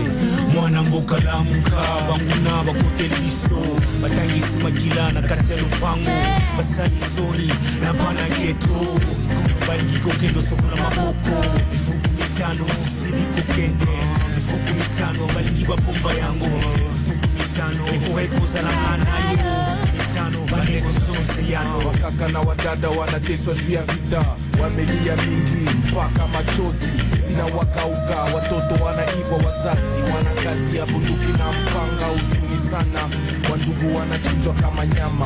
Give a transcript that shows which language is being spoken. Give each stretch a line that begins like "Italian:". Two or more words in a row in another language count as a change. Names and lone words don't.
Lingala: Mwana mboka lamuka, banguna bakoteli biso, batangisi makila na kati ya lupango, basali soni na bana geto, sikulu balingi kokendo sokola maboko, mifuku mitano sili kokende, mifuku mitano balingi babomba yango, mifuku mitano ekoza na anayo, mitano bandeko tusose yano.
Swahili: Wakaka na wadada wanateswa juu ya vita, wamelia mingi mpaka machozi sina wakauka, watoto wanaiba, wazazi wana kazi ya bunduki na mpanga, uzuni sana, wandugu wanachinjwa kama nyama.